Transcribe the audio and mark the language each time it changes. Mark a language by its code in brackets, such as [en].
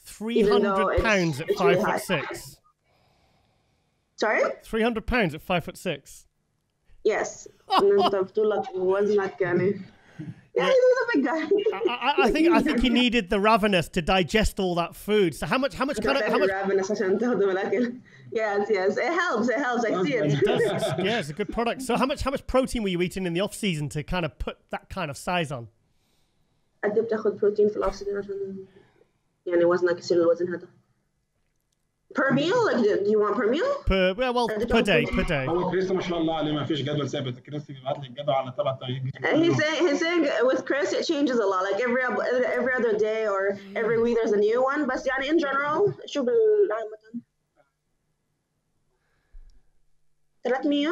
[en] 300 pounds at 5'6". Sorry? 300 pounds at 5'6". Yes. [ar] انت بطولك ووزنك يعني. [en] Yeah, he's a big guy. I think he needed the ravenous to digest all that food. So how much [ar] ravenous عشان تهضم الأكل. [en] Yes, it helps. I see it. It does. Yeah, it's a good product. So how much protein were you eating in the off season to kind of put that kind of size on? [ar] قد إيه بتاخد بروتين في الأوف سيزون عشان يعني وزنك يصير الوزن هذا؟ [en] Per meal? Like, do you want per meal? Per day. [ar] هو كريس ما شاء الله عليه ما فيش جدول ثابت. كريس بيبعت لي الجدول على تبع [en] he's saying with Chris it changes a lot. Like every other day or every week there's a new one. [ar] بس يعني [en] in general [ar] شو بالعامة 300